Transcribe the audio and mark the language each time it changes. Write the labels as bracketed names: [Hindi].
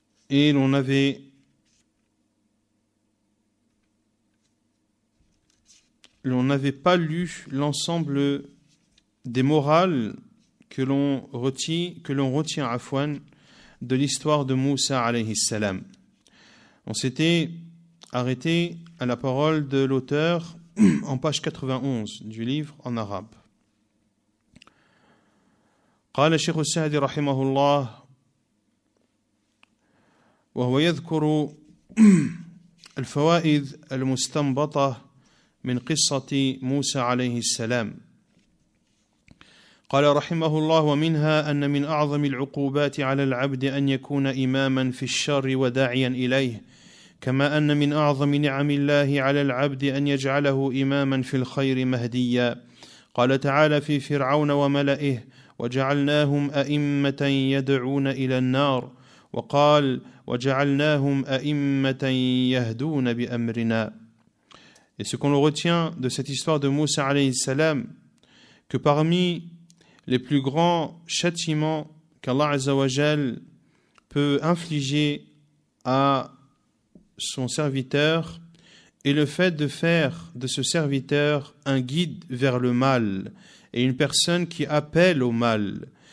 [French] Et l'on n'avait pas lu l'ensemble des morales que l'on retient de l'histoire de Moussa alayhi salam. On s'était arrêté à la parole de l'auteur en page 91 du livre en arabe. [Arabic] قال الشيخ السعدي رحمه الله وهو يذكر الفوائد المستنبطة من قصة موسى عليه السلام. قال رحمه الله ومنها أن من أعظم العقوبات على العبد أن يكون إماما في الشر وداعيا إليه، كما أن من أعظم نعم الله على العبد أن يجعله إماما في الخير مهديا. قال تعالى في فرعون وملئه وجعلناهم أئمة يدعون إلى النار، وقال وجعلناهم أئمة يهدون بأمرنا. [French] Et ce qu'on retient de cette histoire de Moussa alayhi salam, que parmi les plus grands châtiments qu'Allah Azza wa Jal peut infliger à son serviteur est le fait de faire de ce serviteur un guide vers le mal et une personne qui appelle au mal.